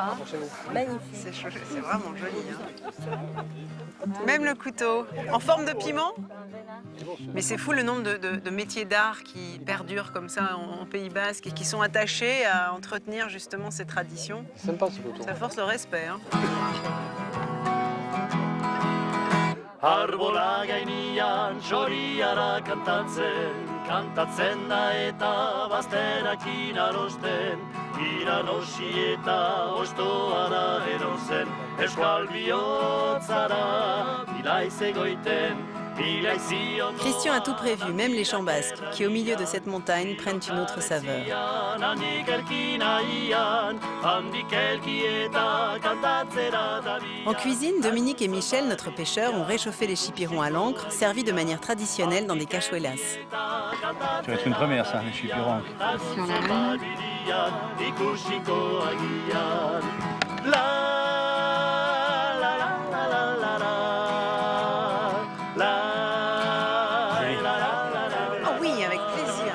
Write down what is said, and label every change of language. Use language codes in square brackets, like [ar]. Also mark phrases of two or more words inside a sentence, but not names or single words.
[fr] Hein. Magnifique. C'est vraiment joli. Hein. Même le couteau, en forme de piment. Mais c'est fou le nombre de métiers d'art qui perdurent comme ça en Pays Basque et qui sont attachés à entretenir justement ces traditions. Sympa ce couteau. Ça force le respect. Hein. [eu] Arbola gainean txoriara kantatzen da eta bazterakin arosten, irarosi eta ostoa da erozen, euskal bihotzara bilaiz egoiten, bilaiz zion. [fr] Christian a tout prévu, même les chants basques, qui au milieu de cette montagne prennent une autre saveur. [eu] Handik erki nahian, handik elki eta kantatzera dabian. [fr] En cuisine, Dominique et Michel, notre pêcheur, ont réchauffé les chipirons à l'encre, servis de manière traditionnelle dans des cachuelas. Ça va être une première, ça, les chipirons. Sur la main. Oh oui, avec plaisir.